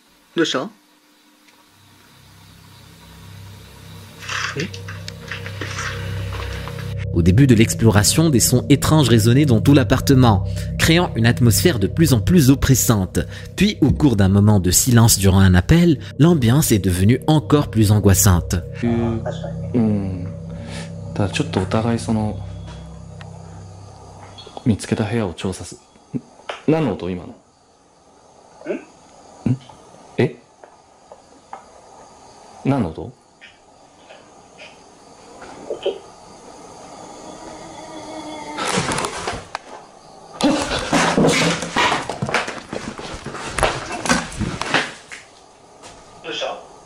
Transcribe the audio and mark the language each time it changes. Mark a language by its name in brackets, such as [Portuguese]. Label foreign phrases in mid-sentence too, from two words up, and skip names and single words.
[Japanese] どうした？ [French] Au début de l'exploration, des sons étranges résonnaient dans tout l'appartement, créant une atmosphère de plus en plus oppressante. Puis, au cours d'un moment de silence durant un appel, l'ambiance est devenue encore plus angoissante. [Japanese] ただちょっとお互いその見つけた部屋を調査す。何の音今の？え？何の音？どうした？